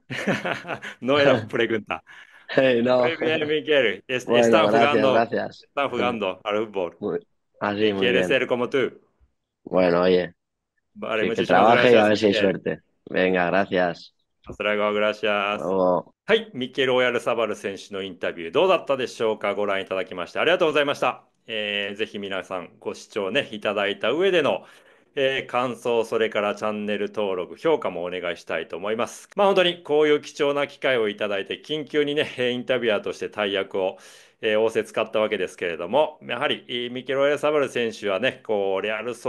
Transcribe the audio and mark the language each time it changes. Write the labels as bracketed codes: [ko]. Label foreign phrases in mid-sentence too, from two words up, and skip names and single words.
[es] No era pregunta. No, Muy bien, Miguel. bueno, gracias, gracias. Están jugando al fútbol Muy, así, y muy quiere bien. ser como tú. Bueno, oye, Vale, que muchísimas trabaje y a gracias, ver si hay Miguel. suerte. Venga, gracias. Hasta luego, 好 gracias。不 [ja] はい、ミケル・オヤルサバル選手のインタビューどうだったでしょうか。ご覧いただきましてありがとうございました。ぜひ皆さんご視聴ね、いただいた上での、感想、それからチャンネル登録、評価もお願いしたいと思います。まあ本当にこういう貴重な機会をいただいて、緊急にね、インタビュアーとして大役を、仰せ使ったわけですけれども、やはりミケル・オヤルサバル選手はね、こう、レアル・ソ